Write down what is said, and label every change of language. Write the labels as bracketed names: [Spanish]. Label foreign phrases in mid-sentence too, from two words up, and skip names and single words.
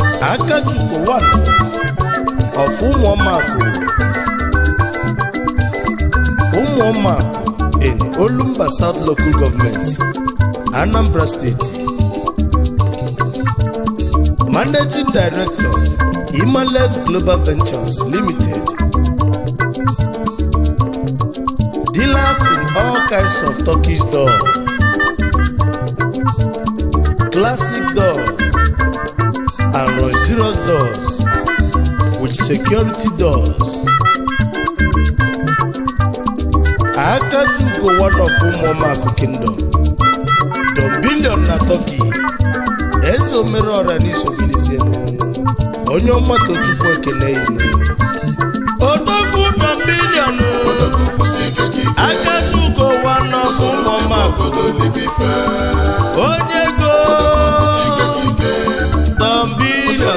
[English] Akachukwu one of Umuomaku. Umuomaku in Olumba South Local Government, Anambra State. Managing Director, Imales Global Ventures Limited. Dealers in all kinds of Turkish door, classic door, and luxurious doors with security doors. Akajuko, one of Umuomaku Kingdom. [Igbo] Don Billion na Turkey. Eze omere ọra n'iso bilizie. Onye ọma Tochukwu ekene yi. Odogwu Don Billion. Odogwu pụta ike ka ike. [English] Akajuko, one of Osoro [Igbo] ndị nwe [English] Umuomaku. [Igbo] obodo libe ife. Onye ego. Odogwu pụta ike ka ike. Don Billion.